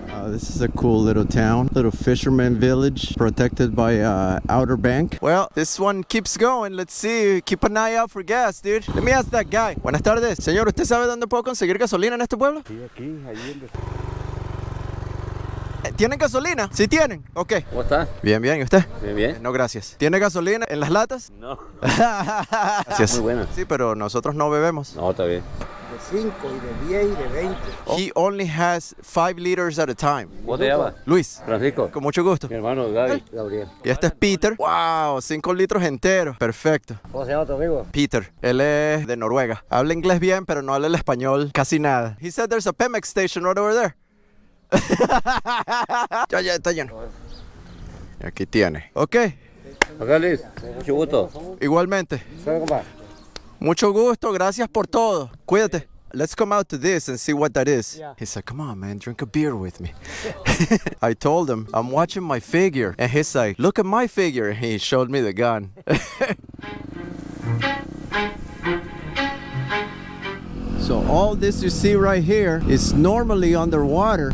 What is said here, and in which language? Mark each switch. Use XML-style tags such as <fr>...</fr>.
<en>This is a cool little town, little fisherman village protected by outer bank. Well, this one keeps going. Let's see. Keep an eye out for gas, dude. Let me ask that guy.</en> <es>Buenas tardes. Señor, ¿usted sabe dónde puedo conseguir gasolina en este pueblo? Sí, aquí, allí. ¿Tienen gasolina? Sí tienen. Ok. ¿Cómo está? Bien, bien. ¿Y usted? Bien, bien. No, gracias. ¿Tiene gasolina en las latas? No. Gracias. Muy buena. Sí, pero nosotros no bebemos. No, está bien. De 5 y de 10 y de 20.</es> <en>He only has 5 liters at a time.</en> <es>¿Cómo te llamas? Luis. Francisco. Con mucho gusto. Mi hermano Gaby. Gabriel. Y este es Peter. Wow, 5 litros enteros. Perfecto. ¿Cómo se llama tu amigo? Peter. Él es de Noruega. Habla inglés bien, pero no habla el español casi nada.</es> <en>He said there's a Pemex station right over there.</en> <es>Ya está lleno. Aquí tiene. Ok, Acá Liz, mucho gusto. igualmente. Mucho gusto, gracias por todo. Cuídate.</es> <en>Let's come out to this and see what that is. Yeah. He's like, come on, man, drink a beer with me. I told him, I'm watching my figure. And he's like, look at my figure. And he showed me the gun. So all this you see right here is normally underwater.</en>